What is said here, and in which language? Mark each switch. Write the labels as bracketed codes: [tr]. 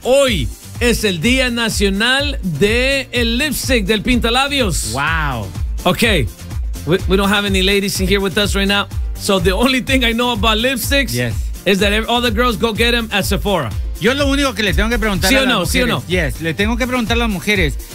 [es] Hoy es el Día Nacional del Lipstick, del Pintalabios. [en] Wow. Okay. We don't have any ladies in here with us right now. So the only thing I know about lipsticks is that all the girls go get them at Sephora. [es] Yo lo único que le tengo que preguntar a las mujeres. ¿Sí o no? [en] Yes, [es] le tengo que preguntar a las mujeres.